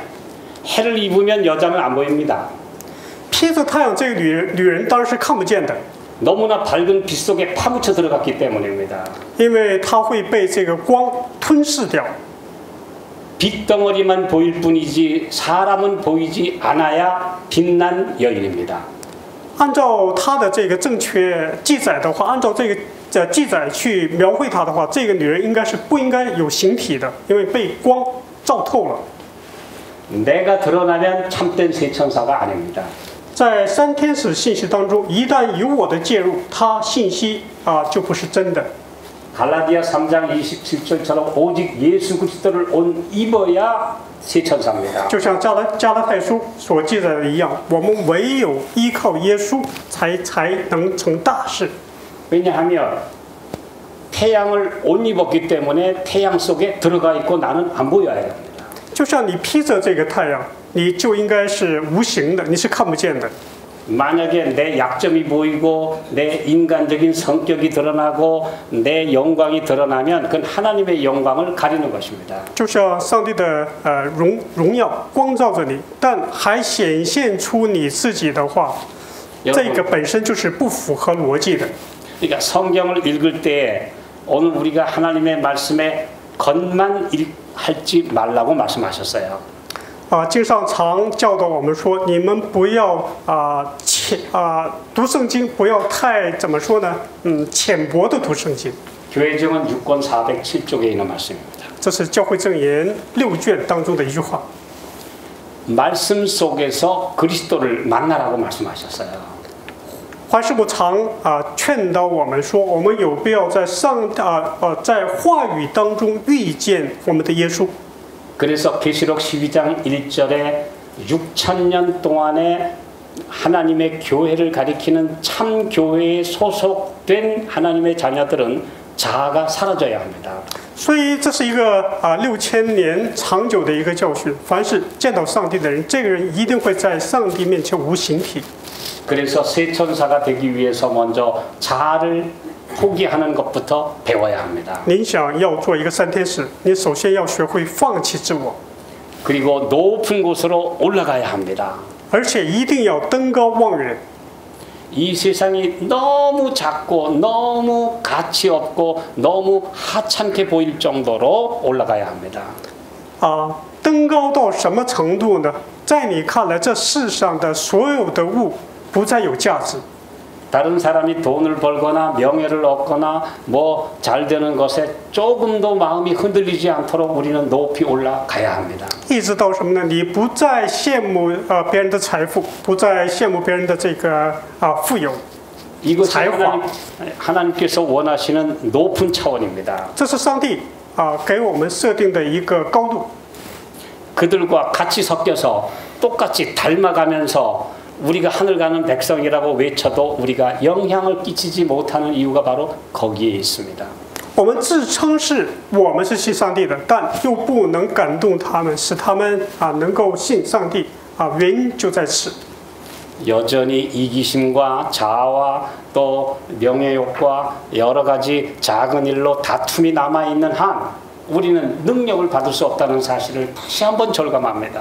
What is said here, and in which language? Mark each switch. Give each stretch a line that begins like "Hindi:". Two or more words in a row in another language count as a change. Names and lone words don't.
Korean: 해를 입으면 여자는 안 보입니다.
Chinese: 披着太阳这个女人当然是看不见的，
Korean: 너무나 밝은 빛 속에 파묻혀 들어갔기 때문입니다.
Chinese: 因为她会被这个光吞噬掉。
Korean: 빛덩어리만 보일 뿐이지 사람은 보이지 않아야 빛난 여인입니다.
Chinese: 按照她的这个正确记载的话，按照这个记载去描绘她的话，这个女人应该是不应该有形体的，因为被光照透了。
Korean: 내가 드러나면 참된 세천사가 아닙니다.
Chinese: 在3天使信息当中，一旦有我的介入，它信息就不是真的。
Korean: 갈라디아 3장 27절처럼 오직 예수 그리스도를 옷 입어야 세천사입니다.
Chinese: 就像加拉太书所记载的一样，我们唯有依靠耶稣才能成大事。
Korean: 왜냐하면 태양을 옷 입었기 때문에 태양 속에 들어가 있고 나는 안 보여야 합니다.
Chinese: 就像你披着这个太阳，你就应该是无形的，你是看不见的。
Korean: 만약에 내 약점이 보이고 내 인간적인 성격이 드러나고 내 영광이 드러나면 그건 하나님의 영광을 가리는 것입니다.
Chinese: 就像上帝的荣耀光照着你，但还显现出你自己的话，这个本身就是不符合逻辑的。
Korean: 그러니까 성경을 읽을 때 오늘 우리가 하나님의 말씀에 겉만 할지 말라고 말씀하셨어요.
Chinese: 经上常教导我们说，你们不要读圣经，不要太怎么说呢？浅薄的读圣经。
Korean: 교회정은 6권 407쪽에 있는 말씀입니다.
Chinese: 这是教会证言6卷当中的一句话。
Korean: 말씀 속에서 그리스도를 만나라고 말씀하셨어요.
Chinese: 华师傅常劝导我们说，我们有必要在在话语当中遇见我们的耶稣。
Korean: 그래서 계시록 12장 1절에 6,000년 동안에 하나님의 교회를 가리키는 참 교회에 소속된 하나님의 자녀들은 자아가 사라져야 합니다.
Chinese: 所以这是一个6000年长久的一个教训。凡是见到上帝的人，这个人一定会在上帝面前无形体。
Korean: 그래서 새 천사가 되기 위해서 먼저 자아를 포기하는 것부터 배워야 합니다.
Chinese: 您想要做一个三天使，你首先要学会放弃自我，
Korean: 그리고 높은 곳으로 올라가야 합니다.
Chinese: 而且一定要登高望远。
Korean: 이 세상이 너무 작고 너무 가치 없고 너무 하찮게 보일 정도로 올라가야 합니다.
Chinese: 登高到什么程度呢？在你看来，这世上的所有的物不再有价值。
Korean: 다른 사람이 돈을 벌거나 명예를 얻거나 뭐 잘 되는 것에 조금도 마음이 흔들리지 않도록 우리는 높이 올라가야 합니다.
Chinese: 一直到什么呢？你不再羡慕别人的财富，不再羡慕别人的这个富有。
Korean: 이것이 하나님께서 원하시는 높은 차원입니다.
Chinese: 这是上帝给我们设定的一个高度。
Korean: 그들과 같이 섞여서 똑같이 닮아가면서 우리가 하늘 가는 백성이라고 외쳐도 우리가 영향을 끼치지 못하는 이유가 바로 거기에 있습니다.
Chinese: 我们自称是我们是信上帝的，但又不能感动他们，使他们能够信上帝原因就在此。
Korean: 여전히 이기심과 자아와 또 명예욕과 여러 가지 작은 일로 다툼이 남아 있는 한 우리는 능력을 받을 수 없다는 사실을 다시 한번 절감합니다.